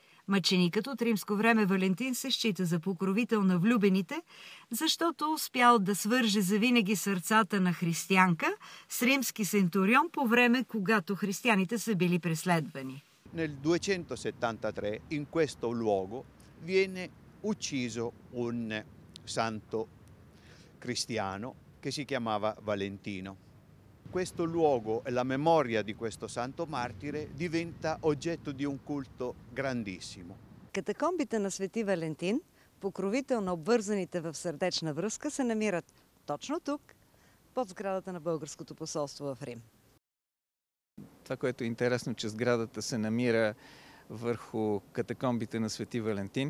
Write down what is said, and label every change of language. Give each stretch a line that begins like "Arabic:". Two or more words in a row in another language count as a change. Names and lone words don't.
Bulgarian: Мъченикът от римско време Валентин се счита за покровител на влюбените, защото успял да свърже завинаги сърцата на християнка с римски центурион по време, когато християните са били преследвани.
Italian: Nel 273 in questo luogo viene ucciso un santo cristiano che si chiamava Valentino. Questo luogo e la memoria di questo santo martire diventa oggetto di un culto grandissimo.
Bulgarian: Катакомбите на Свети Валентин, покровител на обвързаните в сърдечна връзка, се намират точно тук, под сградата на българското посолство в Рим. Това, което е интересно, че сградата се намира върху катакомбите на Свети Валентин.